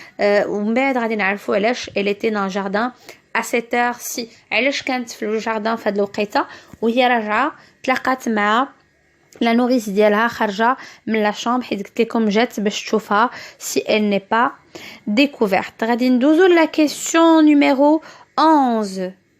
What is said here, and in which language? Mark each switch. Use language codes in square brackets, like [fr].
[ar] ومن بعد غادي نعرفوا علاش [fr] elle était dans le jardin à cette heure-ci. [ar] علاش كانت في الجاردن في هاد الوقيته وهي راجعه تلاقات مع la nourrice ديالها خارجه من لا شامبر حيت قلت لكم جات باش تشوفها [fr] si elle n'est pas découverte. [ar] غادي ندوزو la question numéro 11.